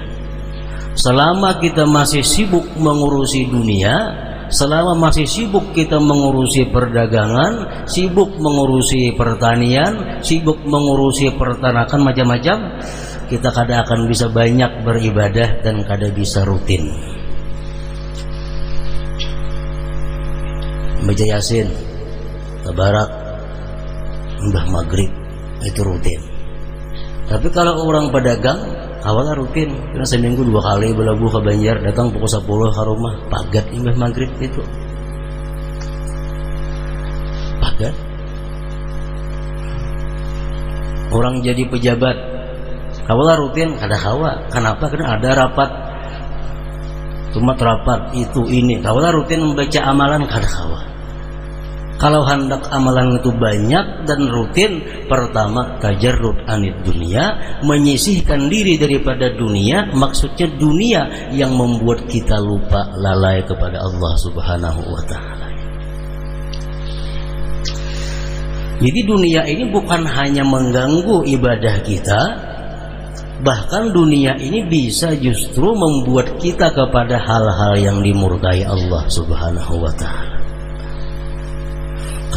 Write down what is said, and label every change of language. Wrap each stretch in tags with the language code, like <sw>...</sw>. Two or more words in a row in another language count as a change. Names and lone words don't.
<id>Selama kita masih sibuk mengurusi dunia, selama masih sibuk kita mengurusi perdagangan, sibuk mengurusi pertanian, sibuk mengurusi peternakan macam-macam, kita kada akan bisa banyak beribadah dan kada bisa rutin. Baca Yasin, Tabarak, Mbah Maghrib, itu rutin.</id> <bjn>Tapi kalau orang pedagang, awalnya rutin, karena seminggu 2 kali belabuh ke Banjar, datang pukul 10 ke rumah, pagat Mbah Maghrib itu. Pagat. Orang jadi pejabat, awalnya rutin, kada kawa.</bjn> <id>Kenapa? Karena ada rapat. Cuma rapat itu ini.</id> <bjn>Awalnya rutin membaca amalan, kada kawa.</bjn> <id>Kalau hendak amalan itu banyak dan rutin, pertama</id> <ar>التجرد عن الدنيا,</ar> <id>menyisihkan diri daripada dunia. Maksudnya dunia yang membuat kita lupa, lalai kepada Allah</id> <ar>سبحانه وتعالى.</ar> <id>Jadi dunia ini bukan hanya mengganggu ibadah kita, bahkan dunia ini bisa justru membuat kita kepada hal-hal yang dimurkai Allah</id> <ar>سبحانه وتعالى.</ar>